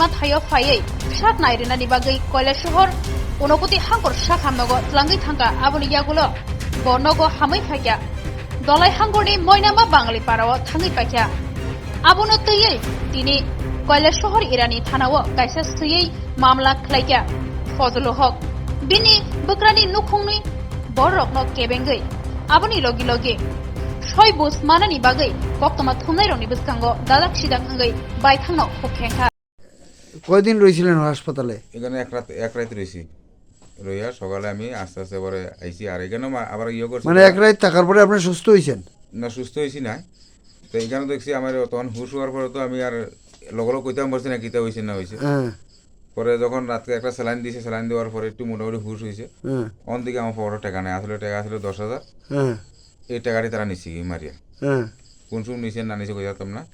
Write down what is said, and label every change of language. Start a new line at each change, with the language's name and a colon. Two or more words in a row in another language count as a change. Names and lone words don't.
Kok Borok: thayo phaiye shak nairenani bagai koila shahar unokoti hangkor shakhamnogo tlangai thangka aboni yagulo bonogo hamai phaikya dolai hangkorni moinama Bangali parao thangai paikya abono teiye tini koila shahar irani thanao kaisa suyei mamla khlaikya Fazlul Haq bini Bwkrani nukhungni borokno kebengai aboni logi Shoi bus manani bagai koktoma thumnai roni buskango dadak sidak angai bai thangno khokhenka
Bangla: কয়দিন রয়েছিলেন হাসপাতালে? এখানে এক রাত রয়েছি রইয়া সকালে আমি আস্তে আস্তে পরে আইছি আর এখানে আবার ইয়ে করছি মানে এক রাত থাকার পরে আপনি সুস্থ হয়েছেন? না সুস্থ হয়েছি না তো এখানে দেখছি আমার তখন হুশ হওয়ার পরে তো আমি আর লগলো কইতাম পারছি না কিতা হয়েছে না হয়েছে পরে যখন রাত্রে একটা স্যালাইন দিয়েছে স্যালাইন দেওয়ার পরে একটু মোটামুটি হুশ হয়েছে অনদিকে আমার বড় টাকা নেই আসলে টাকা আসলে 10,000 এই টাকাটি তারা নিচ্ছে কি মারিয়া কোন সময় নিচে না নিচে বোঝাতাম না